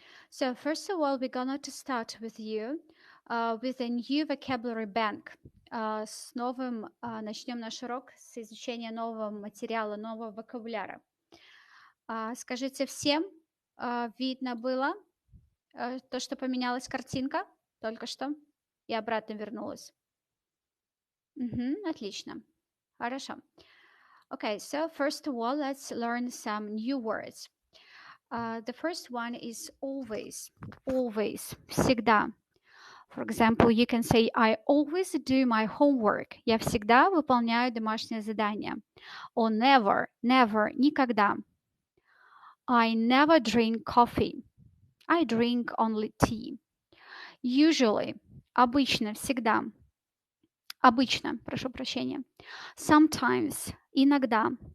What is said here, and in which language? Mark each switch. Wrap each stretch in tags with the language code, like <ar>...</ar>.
<en>So first of all, we're going to start with you with a new vocabulary bank.</en> <ru>С новым, начнем наш урок с изучения нового материала, нового вокабуляра. Скажите всем, видно было то, что поменялась картинка только что и обратно вернулась? Мгм, отлично. Хорошо.</ru> <en>Okay, so first of all, let's learn some new words. The first one is always. Always.</en> <ru>Всегда.</ru> <en>For example, you can say, I always do my homework.</en> <ru>Я всегда выполняю домашнее задание.</ru> <en>Or never. Never.</en> <ru>Никогда.</ru> <en>I never drink coffee. I drink only tea. Usually.</en> <ru>Обычно. Всегда. Обычно. Прошу прощения.</ru> <en>Sometimes.</en> <ru>Иногда.</ru>